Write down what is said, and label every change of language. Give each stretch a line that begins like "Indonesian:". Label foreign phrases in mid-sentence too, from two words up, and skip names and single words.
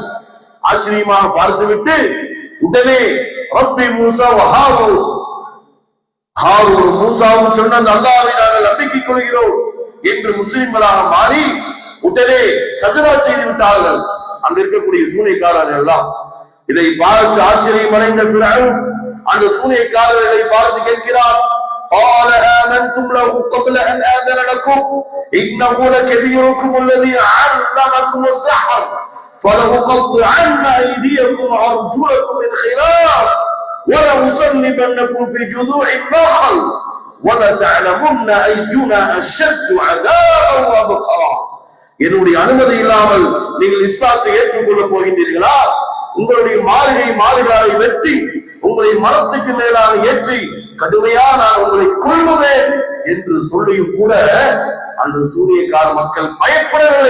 Tamil: ஆச்சரியமாக பார்த்துவிட்டு உடனே
Arabic: رب موسى وهارون,
Tamil: ஹாரூன் மூசாவும் சொன்ன அல்லாஹ்வை நாங்கள் நம்பிக்கை கொள்கிறோம் என்று முஸ்லிம்களாக மாறி உடனே சஜதா செய்து விட்டார்கள். அங்க இருக்கக்கூடிய சூனியக்காரர்கள் எல்லாம் இதை பார்த்து ஆச்சரியம் அடைந்த ஃபிரௌன் அந்த சூனியக்காரர்களை பார்த்து கேட்கிறார்,
Arabic: قال آمنتم له قبل أن آذن لكم إنه لكبيركم الذي علمكم السحر فلأقطعن أيديكم وأرجلكم من خلاف ولأصلبنكم في جذوع النخل ولتعلمن أينا أشد عذابا وأبقى.
Tamil: என்னுடைய அனுமதி இல்லாமல் நீங்கள் இஸ்லாத்தை ஏற்றுக்கொள்ள போகின்றீர்களா? உங்களுடைய மாளிகாரை வெட்டி உங்களை மரத்துக்கு மேலாக ஏற்றி கடுமையா நான் உங்களை கொல்லுவேன் என்று சொல்லியும் கூட அந்த சூனியக்கார மக்கள் பயப்படவில்லை.